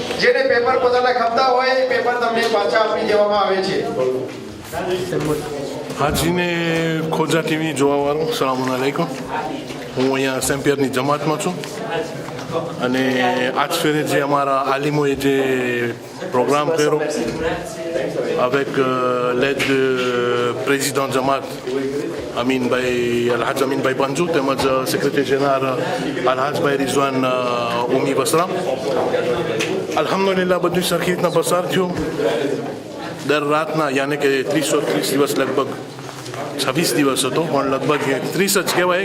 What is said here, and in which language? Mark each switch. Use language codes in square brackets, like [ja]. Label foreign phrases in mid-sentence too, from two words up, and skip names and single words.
[gu] જેને પેપર પોતાના ખપતા હોય એ પેપર તમને પાછા આપી દેવામાં આવે છે. હાજીને ખોજા ટીવી જોવાવાળું [ar] سلام عليكم. [gu] હું અહીંયા સેમ્પિયરની જમાતમાં છું અને આજ ફેરે જે અમારા આલિમોએ જે પ્રોગ્રામ કર્યો [fr] avec l'aide du président [gu] જમાત અલહાજ અમીનભાઈ પંજુ તેમજ સેક્રેટરી જનરલ અલહાજભાઈ રિઝવાન ઉમી વસરામ. અલ્હમ્દુલિલ્લાહ બધું સરખી રીતના પસાર થયું. દર રાતના યાને કે 330 દિવસ લગભગ 26 દિવસ હતો પણ લગભગ 30 જ કહેવાય.